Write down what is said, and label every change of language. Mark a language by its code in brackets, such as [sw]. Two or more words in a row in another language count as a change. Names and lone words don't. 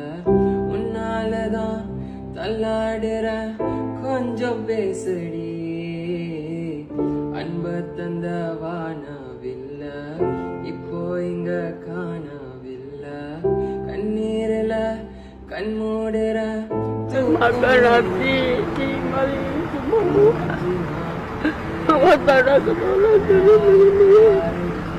[ta] உன்னாலதான் தள்ளாடுற கொஞ்சம் பேசடி. அன்ப தந்த வானவில்ல இப்போ இங்க காணவில்லை. கண்ணீரில கண் மூடுற [id] Makanati, tinggalin semua. [ms] Awak tak nak kenal lagi.